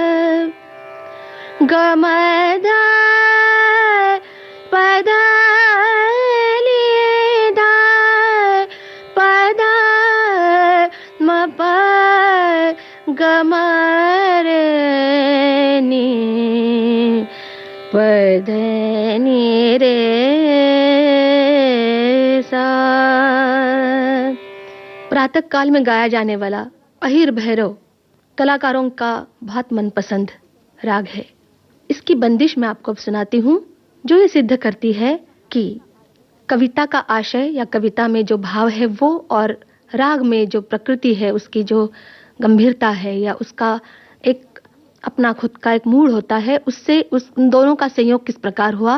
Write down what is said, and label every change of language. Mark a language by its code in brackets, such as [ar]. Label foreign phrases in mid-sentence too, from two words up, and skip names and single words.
[hi] ग म ध प ध नि ध प ध म प ग म रे नि प ध नि रे सा। प्रातः काल में गाया जाने वाला अहिर भैरव कलाकारों का बहुत मनपसंद राग है। इसकी बंदिश मैं आपको अब सुनाती हूँ, जो ये सिद्ध करती है कि कविता का आशय या कविता में जो भाव है वो और राग में जो प्रकृति है, उसकी जो गंभीरता है या उसका एक अपना खुद का एक मूड होता है, उससे उन दोनों का संयोग किस प्रकार हुआ।